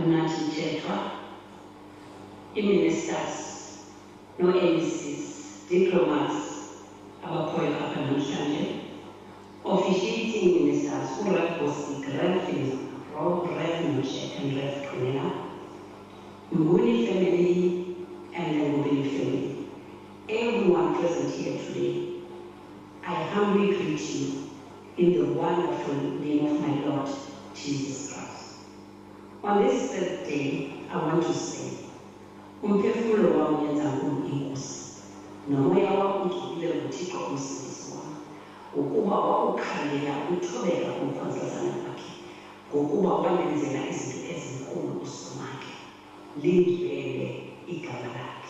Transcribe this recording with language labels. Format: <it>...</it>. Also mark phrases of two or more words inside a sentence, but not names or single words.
<xh>nathi ithethwa i-ministers no-ACs, diplomats abakhoyo apha namhlanje,</xh> <en>officiating ministers,</en> <xh>uRev Bosik,</xh> <en>Rev Moshe, and Rev Kunela, Mnguni family, and the Mnguni family. Everyone present here today, I humbly greet you in the wonderful name of my Lord Jesus Christ. On this third day, I want to say,</en> <zu>umphefumulo wami yenza nkulu inkosi, nomoya wami ugxile kuThixo umsindisi wami, ngokuba wakukhalela uthobeka kumkhonzazana wakhe, ngokuba wamenzela izinto ezinkulu uSomakhe, lingcwele igama lakhe.</zu>